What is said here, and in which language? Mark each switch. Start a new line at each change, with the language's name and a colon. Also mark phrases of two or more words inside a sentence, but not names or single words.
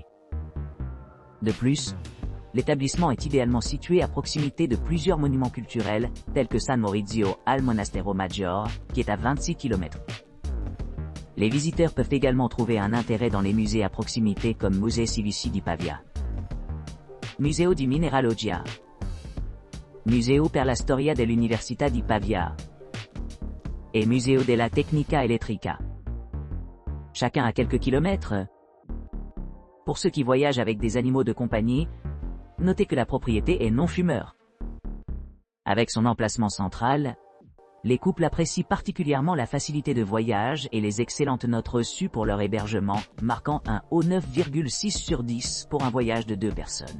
French: De plus, l'établissement est idéalement situé à proximité de plusieurs monuments culturels, tels que San Maurizio al Monastero Maggiore, qui est à 26 km. Les visiteurs peuvent également trouver un intérêt dans les musées à proximité comme Musée Civici di Pavia, Museo di Mineralogia, Museo per la storia dell'Università di Pavia et Museo della Tecnica Elettrica. Chacun à quelques kilomètres. Pour ceux qui voyagent avec des animaux de compagnie, notez que la propriété est non fumeur. Avec son emplacement central, les couples apprécient particulièrement la facilité de voyage et les excellentes notes reçues pour leur hébergement, marquant un haut 9,6 sur 10 pour un voyage de 2 personnes.